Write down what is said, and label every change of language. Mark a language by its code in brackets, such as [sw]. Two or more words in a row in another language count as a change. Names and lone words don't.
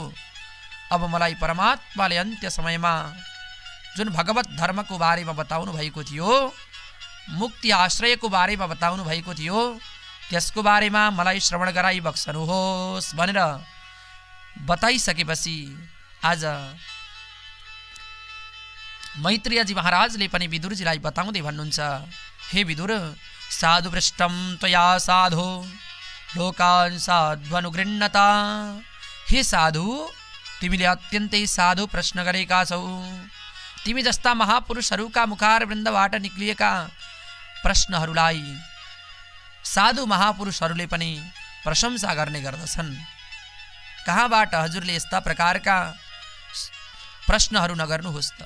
[ne] अब मलाई परमात्माले अन्त्य समयमा जुन भगवत धर्मको बारेमा बताउनु भएको थियो, मुक्ति आश्रयको बारेमा बताउनु भएको थियो, त्यसको बारेमा मलाई श्रवण गराइबक्सनुहोस् भनेर बताइसकेपछि आज मैत्रेयजी महाराजले पनि विदुरजीलाई बताउँदै भन्नुहुन्छ, [sa] हे विदुर, साधु पृष्ठम त्वया साधो लोकान् साध्वनुगृह्णता। [ne] हे साधु, तिमीले अत्यन्तै साधु प्रश्न गरेका छौ। तिमी जस्ता महापुरुषहरूका मुखार वृन्दबाट निक्लिएका प्रश्नहरूलाई साधु महापुरुषहरूले पनि प्रशंसा गर्ने गर्दछन्। कहाँबाट हजुरले यस्ता प्रकारका प्रश्नहरू नगर्नुहोस् त?